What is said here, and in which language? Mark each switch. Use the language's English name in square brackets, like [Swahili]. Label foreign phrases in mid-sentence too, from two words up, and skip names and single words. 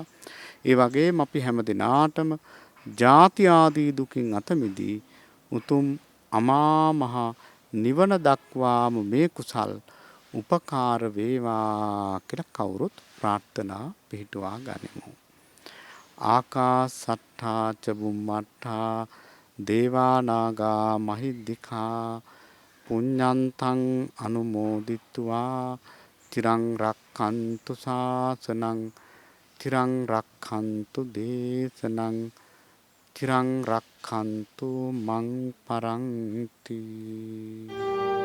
[Sinhala] ඒ වගේම අපි හැම දිනාටම ජාති ආදී දුකින් අත මිදී උතුම් අමා මහ නිවන දක්වාම මේ කුසල් උපකාර වේවා කියලා කවුරුත් ප්‍රාර්ථනා පිහිටුවා ගනිමු. [Pali] ආකාසට්ඨා ච බුම්මට්ඨා දේවා නාග මහිද්దికා පුඤ්ඤන්තං අනුමෝදිත්වා තිරං රක්ඛන්තු ශාසනං තිරං රක්ඛන්තු දේශනං තිරං රක්ඛන්තු මං පරන්ති.